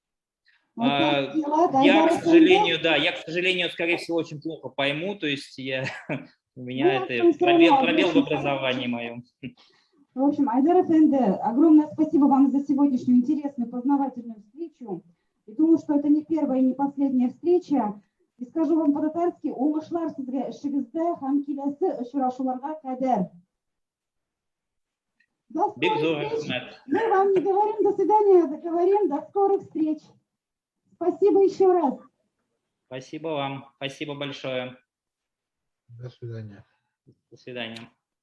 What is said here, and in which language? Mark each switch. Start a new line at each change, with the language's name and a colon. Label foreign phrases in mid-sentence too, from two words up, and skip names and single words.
Russian: Я, к сожалению, скорее всего, очень плохо пойму, то есть у меня это пробел в образовании моем. В общем, Айдар Эфенди, огромное спасибо вам за сегодняшнюю интересную, познавательную встречу. И думаю, что это не первая и не последняя встреча. И скажу вам по-татарски,
Tatar: уңышлар сезгә эшегездә һәм киләсе очрашуларга кадәр.
Russian: Мы вам не говорим до свидания, говорим до скорых встреч. Спасибо еще раз. Спасибо вам. Спасибо большое. До свидания. До свидания.